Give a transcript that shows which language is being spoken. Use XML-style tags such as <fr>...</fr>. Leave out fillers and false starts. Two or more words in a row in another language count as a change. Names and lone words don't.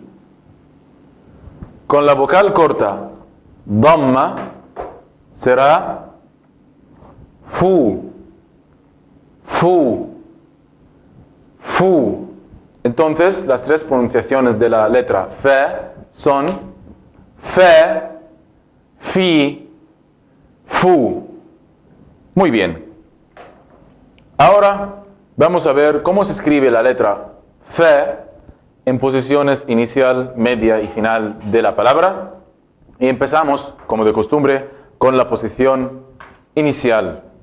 <es>Con la vocal corta, dhamma, será fu, fu, fu. Entonces, las tres pronunciaciones de la letra fa son fa, fi, fu. Muy bien. Ahora vamos a ver cómo se escribe la letra fa en posiciones inicial, media y final de la palabra. Y empezamos, como de costumbre, con la posición inicial.</es>